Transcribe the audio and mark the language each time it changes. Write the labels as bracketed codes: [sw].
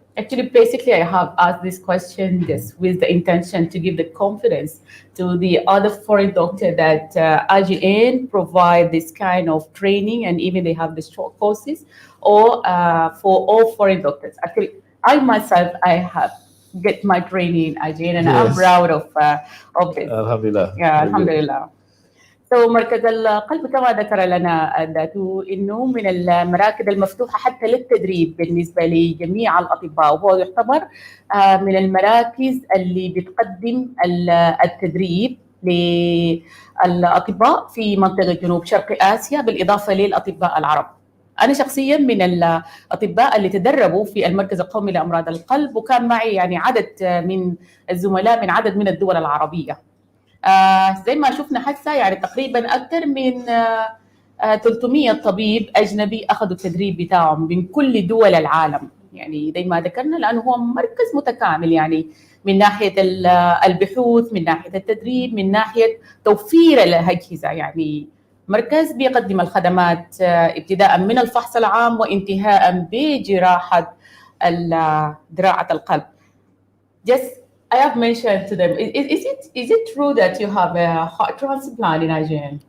[en] Actually, basically, I have asked this question just with the intention to give the confidence to the other foreign doctor that IGN provide this kind of training, and even they have the short courses, or for all foreign doctors. Actually, I myself, I have get my training in IGN, and I'm proud of this. Alhamdulillah. Yeah, Alhamdulillah. So [ar] مركز القلب كما ذكر لنا داتو انه من المراكز المفتوحه حتى للتدريب بالنسبه لجميع الاطباء، وهو يعتبر من المراكز اللي بتقدم التدريب للاطباء في منطقه جنوب شرق اسيا بالاضافه للاطباء العرب. أنا شخصياً من الأطباء اللي تدربوا في المركز القومي لأمراض القلب، وكان معي يعني عدد من الزملاء من عدد من الدول العربية. زي ما شفنا حتى يعني تقريباً أكثر من 300 طبيب أجنبي أخذوا التدريب بتاعهم من كل دول العالم. يعني زي ما ذكرنا لأنه هو مركز متكامل، يعني من ناحية البحوث، من ناحية التدريب، من ناحية توفير الأجهزة. يعني مركز بيقدم الخدمات ابتداء من الفحص العام وانتهاء بجراحة زراعة القلب. [en] Just I have mentioned to them, is it true that you have a heart transplant in IGN?